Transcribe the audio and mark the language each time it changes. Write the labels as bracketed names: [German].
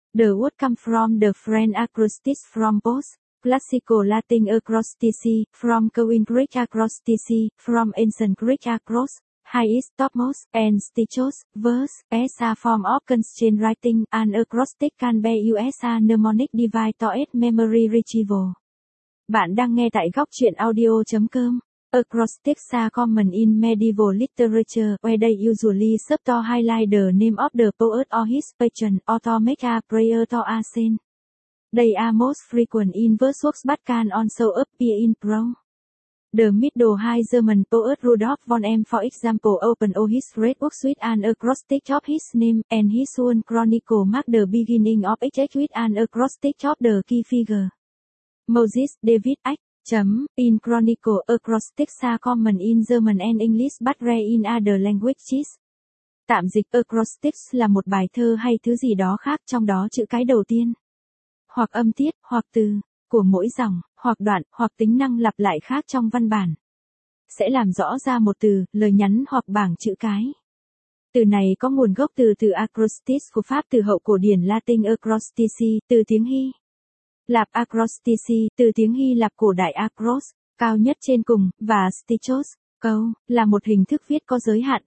[English] The word come from the French acrostic from post, classical Latin acrostic, from Queen Greek acrostic, from ancient Greek acros. Highest, topmost, and stichos, verse, as a form of constrained writing, an acrostic can be used as a mnemonic device to aid memory retrieval. [Vietnamese] Bạn đang nghe tại góc truyện audio.com. [English] Acrostics are common in medieval literature, where they usually serve to highlight the name of the poet or his patron, or to make a prayer to a saint. They are most frequent in verse works but can also appear in prose. The middle high German poet Rudolf von Em, for example, open all his great works with an acrostic of his name, and his own chronicle mark the beginning of each act with an acrostic of the key figure. Moses, David, act, chấm, in chronicle, acrostics are common in German and English but rare in other languages. [Vietnamese] Tạm dịch acrostics là một bài thơ hay thứ gì đó khác, trong đó chữ cái đầu tiên, hoặc âm tiết, hoặc từ, của mỗi dòng, hoặc đoạn, hoặc tính năng lặp lại khác trong văn bản, sẽ làm rõ ra một từ, lời nhắn hoặc bảng chữ cái. Từ này có nguồn gốc từ từ acrostis của Pháp, từ hậu cổ điển Latin acrostici, từ tiếng Hy Lạp acrostici, từ tiếng Hy Lạp cổ đại acros, cao nhất trên cùng, và stichos, câu, là một hình thức viết có giới hạn.